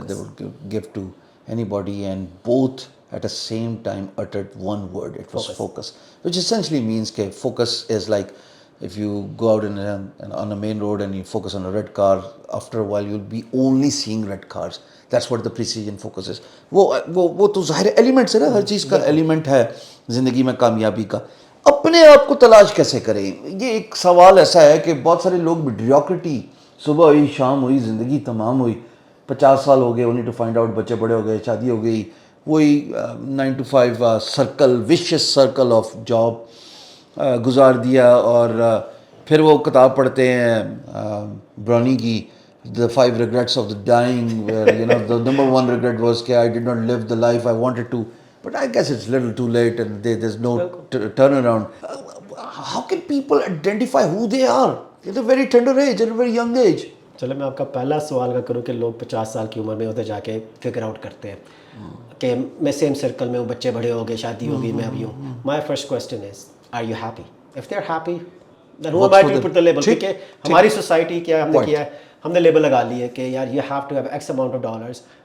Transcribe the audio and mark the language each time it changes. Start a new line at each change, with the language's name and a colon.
English: that they would give to anybody, and both at the same time uttered one word. It was focus, which essentially means that focus is like, if you go out on a main road and you focus on a red car, after a while you'll be only seeing red cars. That's what the precision focus is.
Hindi: वो तो ज़ाहिर elements है ना, हर चीज़ का element है ज़िंदगी में कामयाबी का. अपने आप को तलाश कैसे करें, ये एक सवाल ऐसा है कि बहुत सारे लोग मेडियोक्रिटी, सुबह हुई शाम हुई ज़िंदगी तमाम हुई, 50 साल हो गए,
English: only to find out
Hindi: बच्चे बड़े हो गए, शादी हो गई, वही 9 to 5 circle,
English: vicious circle of job
Hindi: गुजार दिया. और फिर वो किताब पढ़ते हैं ब्राउनी की,
English: The 5 regrets of the dying, where the number one regret was कि I did not live the life I wanted to, but I guess it's little too late and there's no turnaround. how can people identify who they are at a very tender age, at a very young age?
Hindi: चलो मैं आपका पहला सवाल का करूँ कि लोग 50 साल की उम्र में उधर जाके फिगर आउट करते हैं कि मैं सेम सर्कल में हूँ, बच्चे बड़े हो गए, शादी हो गई, मैं अभी हूँ.
English: My first question is are you happy? If they are happy then who am I to put the label.
Hindi: क्योंकि हमारी सोसाइटी क्या हमने किया है, हमने लेबल लगा ली है कि यार
English: You have to have X amount of dollars.